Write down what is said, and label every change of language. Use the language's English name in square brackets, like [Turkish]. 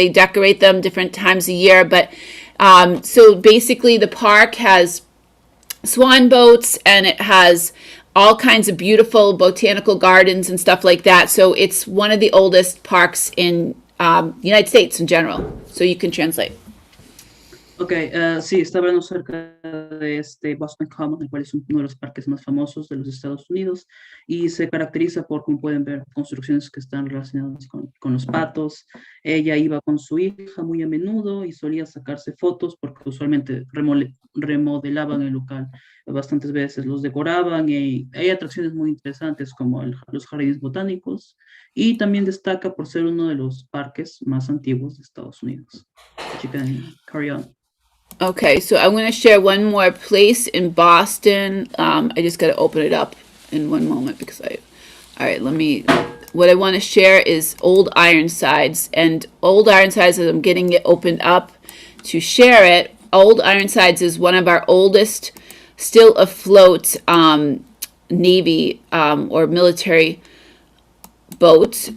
[English] They decorate them different times a year, but so basically the park has swan boats and it has all kinds of beautiful botanical gardens and stuff like that. So it's one of the oldest parks in the United States in general. So you can translate. [Spanish] Ok, sí, está hablando acerca de este Boston Common, el cual es uno de los parques más famosos de los Estados Unidos y se caracteriza por, como pueden ver, construcciones que están relacionadas con los patos. Ella iba con su hija muy a menudo y solía sacarse fotos porque usualmente remodelaban el local bastantes veces, los decoraban y hay atracciones muy interesantes como los jardines botánicos y también destaca por ser uno de los parques más antiguos de Estados Unidos. [English] You can carry on. Okay, so I'm going to share one more place in Boston. I just got to open it up in one moment because all right, what I want to share is Old Ironsides. And Old Ironsides, as I'm getting it opened up to share it, Old Ironsides is one of our oldest, still afloat Navy or military boats.